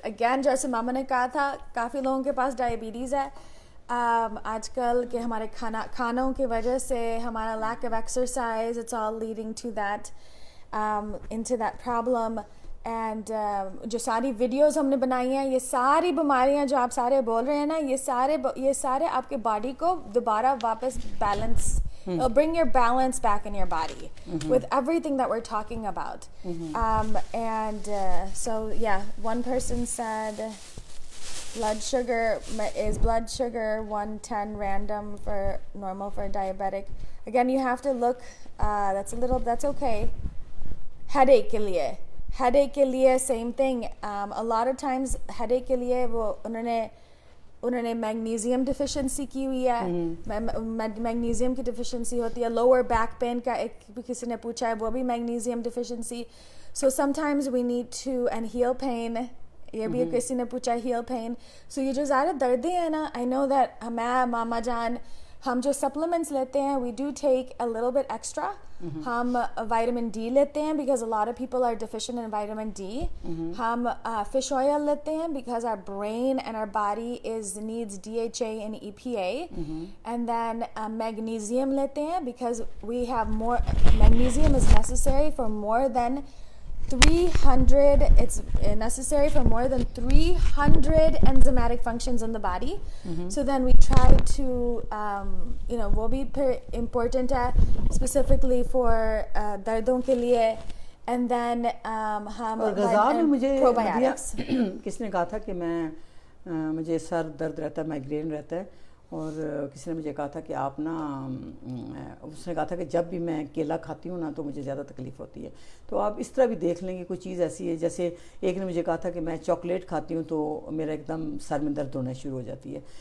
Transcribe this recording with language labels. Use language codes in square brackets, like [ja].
[ur] Again, جیسے ماما نے کہا تھا کافی لوگوں کے پاس ڈائبٹیز ہے آج کل کہ ہمارے کھانوں کی وجہ سے ہمارا [en] lack of exercise, it's all leading to that, into that problem. [ur] And جو ساری ویڈیوز ہم نے بنائی ہیں, یہ ساری بیماریاں جو آپ سارے بول رہے ہیں نا, یہ سارے آپ کے باڈی کو دوبارہ واپس balance, [en] bring your balance back in your body with everything that we're talking about. And so yeah, one person said is blood sugar 110 random for normal for diabetic. Again, you have to look, that's okay. Headache [ur] کے لیے [en] same thing. A lot of times [ur] headache کے لیے وہ انہوں نے magnesium deficiency کی ہوئی ہے, میگنیزیم کی ڈیفیشنسی ہوتی ہے. لوور بیک پین کا ایک بھی کسی نے پوچھا ہے, وہ بھی magnesium deficiency. [en] so sometimes we need to, and heel pain, [ur] یہ بھی کسی نے پوچھا [en] Heel pain. [ur] سو یہ جو زیادہ دردیں ہیں نا, [en] I know that [ur] میں ماما جان ہم جو سپلیمنٹس لیتے ہیں [en] We do take a little bit extra. [ur] ہم وائٹامن ڈی لیتے ہیں [en] Because a lot of people are deficient in vitamin D. ہم fish oil [ur] لیتے ہیں [en] because our brain and our body needs DHA and EPA. And then magnesium [ur] لیتے ہیں [en] because we have more, magnesium is necessary for more than 300, it's necessary for more than 300 enzymatic functions in the body. So then we try to, [ur] وہ بھی پھر important ہے [en] specifically for [ur] دردوں کے لیے. [en] And then ہم [ur] اور غذا میں مجھے [en] probiotics. [ur] کس نے کہا تھا کہ مجھے سر درد رہتا ہے, مائگرین رہتا ہے, اور کسی نے مجھے کہا تھا کہ آپ نا, اس نے کہا تھا کہ جب بھی میں کیلا کھاتی ہوں نا تو مجھے زیادہ تکلیف ہوتی ہے. تو آپ اس طرح بھی دیکھ لیں کہ کوئی چیز ایسی ہے, جیسے ایک نے مجھے کہا تھا کہ میں چاکلیٹ کھاتی ہوں تو میرا ایک دم سر میں درد ہونا شروع ہو جاتی ہے.